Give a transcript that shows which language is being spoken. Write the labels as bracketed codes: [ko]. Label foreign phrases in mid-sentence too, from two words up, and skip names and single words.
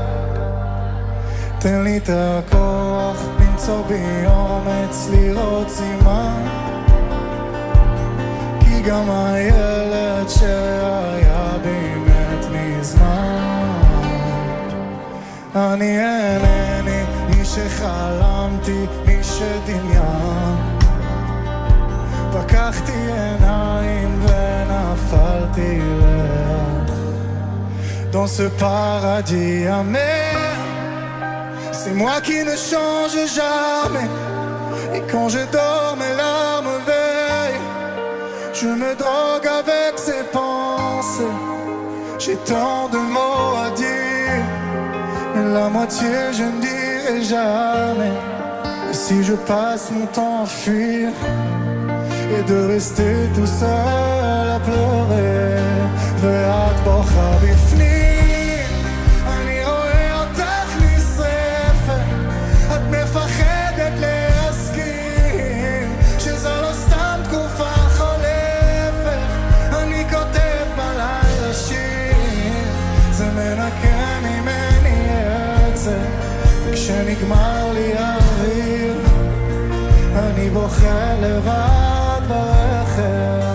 [he] תן לי את הכוח למצוא בי אומץ לראות סימן, כי גם הילד שהיה בי מת מזמן. אני אינני מי שחלמתי, מי שדמיין. פקחתי עיניים ונפלתי לאט. [fr] Dans ce paradis amer, c'est moi qui ne change jamais. Et quand je dors mes larmes veillent, je me drogue avec ces pensées. J'ai tant de mots à dire, mais la moitié je ne dirai jamais. Et si je passe mon temps à fuir et de rester tout seul à pleurer, [he] ואת בוכה בפנים. אני רואה אותך נשרפת, את מפחדת להסכים שזו לא סתם תקופה חולפת. אני כותב בלילה שיר, זה מנקה ממני עצב, וכשנגמר לי האוויר אני בוכה לבד ברכב.